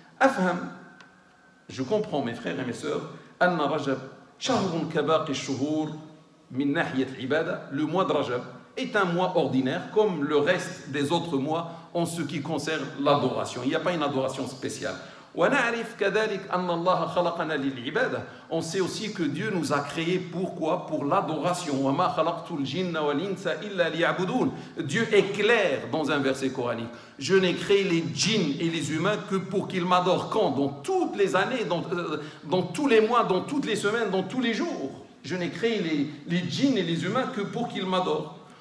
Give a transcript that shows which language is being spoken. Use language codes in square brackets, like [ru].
[fr] Afham, je comprends mes frères et mes sœurs, [ar] Anna Rajab, shahrun kabaqi shuhur min nahiyat ibada, [fr] le mois de Rajab est un mois ordinaire comme le reste des autres mois en ce qui concerne l'adoration. Il n'y a pas une adoration spéciale. [ar] ونعرف كذلك أن الله خلقنا للعبادة. [fr] On sait aussi que Dieu nous a créés pourquoi? Pour l'adoration. [ar] وما خلقت الجن والإنس إلا ليعبدون. [fr] Dieu est clair dans un verset coranique. Je n'ai créé les djinns et les humains que pour qu'ils m'adorent. Quand? Dans toutes les années, dans tous les mois, dans toutes les semaines, dans tous les jours. Je n'ai créé les djinns et les humains que pour qu'ils m'adorent.